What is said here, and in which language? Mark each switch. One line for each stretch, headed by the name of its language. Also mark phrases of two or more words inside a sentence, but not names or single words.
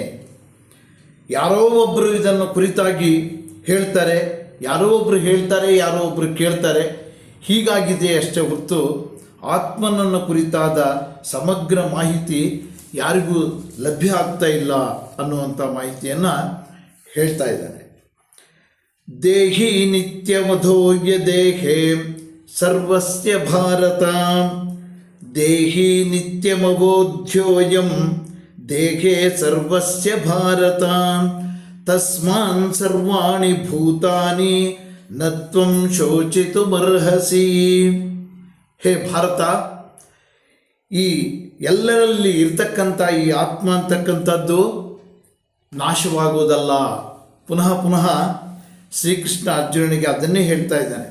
Kannada: ಯಾರೋ ಒಬ್ಬರು ಇದನ್ನು ಕುರಿತಾಗಿ ಹೇಳ್ತಾರೆ, ಯಾರೋ ಒಬ್ಬರು ಹೇಳ್ತಾರೆ, ಯಾರೋ ಒಬ್ಬರು ಕೇಳ್ತಾರೆ, ಹೀಗಾಗಿದೆ ಅಷ್ಟೇ ಹೊರತು ಆತ್ಮನನ್ನು ಕುರಿತಾದ ಸಮಗ್ರ ಮಾಹಿತಿ ಯಾರಿಗೂ ಲಭ್ಯ ಆಗ್ತಾ ಇಲ್ಲ ಅನ್ನುವಂಥ ಮಾಹಿತಿಯನ್ನು ಹೇಳ್ತಾ ಇದ್ದಾನೆ.
Sanskrit: ದೇಹಿ ನಿತ್ಯವಧೋಯ ದೇಹೇ ಸರ್ವಸ್ಯ ಭಾರತ ದೇಹಿ ನಿತ್ಯಮಬೋಧ್ಯೋಯಂ ದೇಹೇ ಸರ್ವಸ್ಯ ಭಾರತ ತಸ್ಮಾನ್ ಸರ್ವಾಣಿ ಭೂತಾನಿ ನ ತ್ವಂ ಶೋಚಿತುಮರ್ಹಸಿ.
Kannada: ಹೇ ಭಾರತ, ಈ ಎಲ್ಲರಲ್ಲಿ ಇರ್ತಕ್ಕಂಥ ಈ ಆತ್ಮ ಅಂತಕ್ಕಂಥದ್ದು ನಾಶವಾಗೋದಲ್ಲ. ಪುನಃ ಪುನಃ ಶ್ರೀಕೃಷ್ಣ ಅರ್ಜುನನಿಗೆ ಅದನ್ನೇ ಹೇಳ್ತಾ ಇದ್ದಾನೆ.